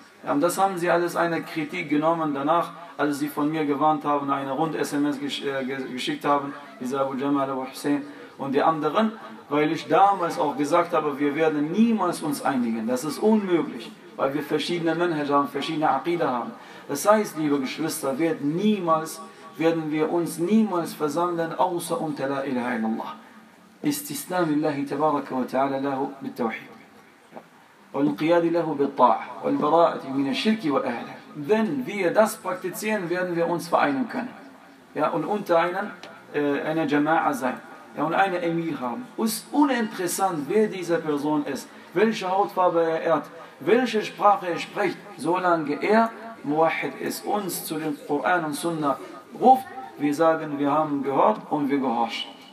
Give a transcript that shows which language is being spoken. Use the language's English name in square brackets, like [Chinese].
[German] Ja, und das haben sie alles eine Kritik genommen danach, als sie von mir gewarnt haben, eine Rund-SMS geschickt haben, diese Abu Jamal Abu Hussein und die anderen, weil ich damals auch gesagt habe, wir werden niemals uns einigen. Das ist unmöglich, weil wir verschiedene Manhaj haben, verschiedene Aqida haben. Das heißt, liebe Geschwister, werden wir uns niemals versammeln, außer unter La ilaha illallah. [Arabic] Istisna lillahi tabaraka wa ta'ala lahu bit tawhid. والانقياد له بالطاعة والبراءة من الشرك وأهله. [German] Wenn wir das praktizieren, werden wir uns vereinen können. Ja, und unter einem einer Jama'a sein. Ja, und eine Emir haben. Es ist uninteressant, wer diese Person ist, welche Hautfarbe er hat, welche Sprache er spricht, solange er Muwahhid ist, uns zu dem Koran und Sunna ruft, wir sagen, wir haben gehört und wir gehorchen.